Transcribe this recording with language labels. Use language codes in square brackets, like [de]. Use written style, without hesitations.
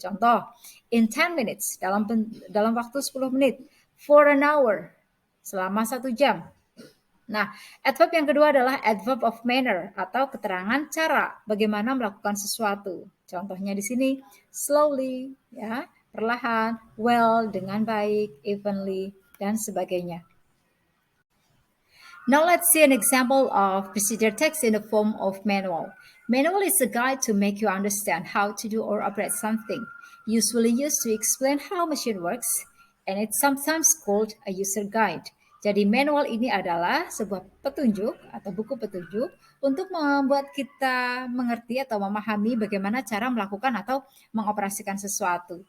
[id] Contoh, [en] in 10 minutes, [id] dalam waktu 10 menit, [en] for an hour, [id] selama 1 jam. Nah, adverb yang kedua adalah adverb of manner atau keterangan cara bagaimana melakukan sesuatu. Contohnya di sini slowly, ya, perlahan, well, dengan baik, evenly, dan sebagainya. [en] Now let's see an example of procedure text in the form of manual. Manual is a guide to make you understand how to do or operate something, usually used to explain how machine works, and it's sometimes called a user guide. [id] Jadi manual ini adalah sebuah petunjuk atau buku petunjuk untuk membuat kita mengerti atau memahami bagaimana cara melakukan atau mengoperasikan sesuatu.